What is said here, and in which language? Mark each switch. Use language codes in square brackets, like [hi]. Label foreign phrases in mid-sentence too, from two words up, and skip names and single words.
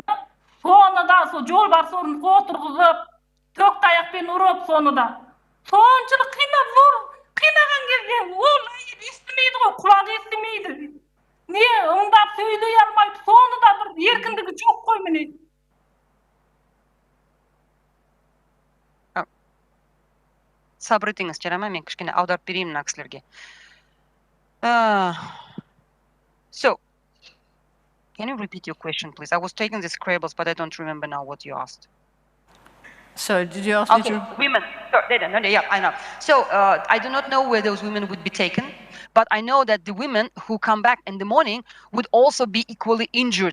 [kk] Соны да сол жолбарыс орындыққа отырғызып, төк таяқпен ұрып, соны да соншылық қинаған кезде ол естімейді ғой, құлақ естімейді. Не ыңдап сөйлей алмайды, соны да бір еркіндігі жоқ қой міне. Сабыр етіңіз, Жарама, мен кішкене аударып берейін мына кісілерге. [en] So, can you repeat your question, please? I was taking the scribbles, but I don't remember now what you asked. So, did you ask me to... Women. Yeah, I know. So, I do not know where those women would be taken, But I know that the women who come back in the morning would also be equally injured.